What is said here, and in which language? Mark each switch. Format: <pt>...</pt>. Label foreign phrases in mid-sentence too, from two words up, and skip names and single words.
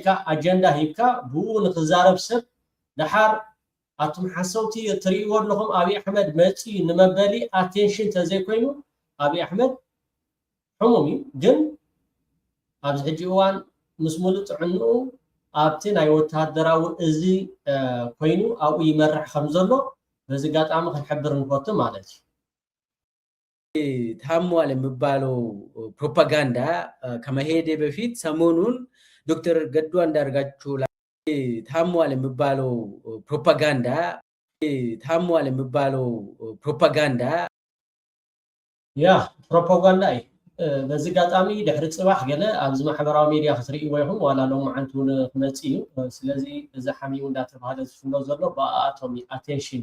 <ti>ኣጀንዳ ሂብካ ብኡ ንክዛረብ ሰብ ድሓር ኣቶም ሓሰውቲ ትርእይዎ ኣለኹም አብይ አሕመድ መፂ ንመበሊ ኣቴንሽን ተዘይኮይኑ አብይ አሕመድ ሕሙም እዩ ግን ኣብዚ ሕጂ እዋን ምስ ሙሉእ ጥዕንኡ ኣብቲ ናይ ወተሃደራዊ እዚ ኮይኑ ኣብኡ ይመርሕ ከም ዘሎ በዚ ጋጣሚ ክንሕብር ንፈቱ ማለት እዩ</ti> <am>ታሟል የሚባለው ፕሮፓጋንዳ ከመሄደ በፊት ሰሞኑን ዶክተር ገዱ አንዳርጋቸው ታሟል የሚባለው ፕሮፓጋንዳ</am> <ti>ፕሮፓጋንዳ እዩ በዚ ጋጣሚ ድሕሪ ፅባሕ ገለ ኣብዚ ማሕበራዊ ሚድያ ክትርእይዎ ይኹም ዋላ ሎሚ ዓንቲ እውን ክመፅእ እዩ ስለዚ እዚ ሓሚሙ እንዳተባሃለ ዝፍኖ ዘሎ ብኣቶም ኣቴንሽን</ti>